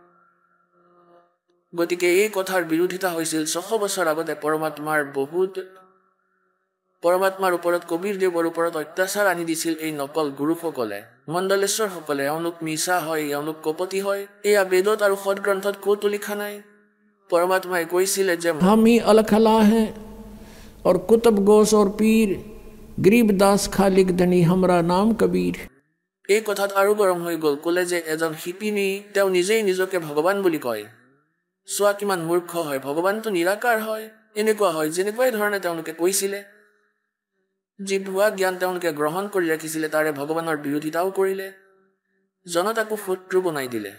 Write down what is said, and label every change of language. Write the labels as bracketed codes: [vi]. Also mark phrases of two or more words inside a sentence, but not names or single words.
[as] গতিকে এই কথাৰ বিৰোধিতা হৈছিল 600 বছৰ আগতে পৰমাত্মাৰ ওপৰত কবিৰ দেৱৰ ওপৰত অত্যাচাৰ আনি দিছিল এই নকল গুৰুসকলে, মণ্ডলেশ্বৰসকলে। এওঁলোক মিছা হয়, এওঁলোক কপটি হয়। এয়া বেদত আৰু সদগ্ৰন্থত ক'তো লিখা নাই। পৰমাত্মাই কৈছিলে যে [hi] हम ही अलखला हैं और कुतुब गोस और पीर, गरीबदास खालिक धनी हमरा नाम कबीर। [as] এই কথাত আৰু গৰম হৈ গ'ল, ক'লে যে এজন শিপিনী তেওঁ নিজেই নিজকে ভগৱান বুলি কয়। চোৱা কিমান মূৰ্খ হয়, ভগৱানটো নিৰাকাৰ হয়। এনেকুৱা হয় যেনেকুৱাই ধৰণে তেওঁলোকে কৈছিলে। যি ভুৱা জ্ঞান তেওঁলোকে গ্ৰহণ কৰি ৰাখিছিলে তাৰে ভগৱানৰ বিৰোধিতাও কৰিলে, জনতাকো শত্ৰু বনাই দিলে।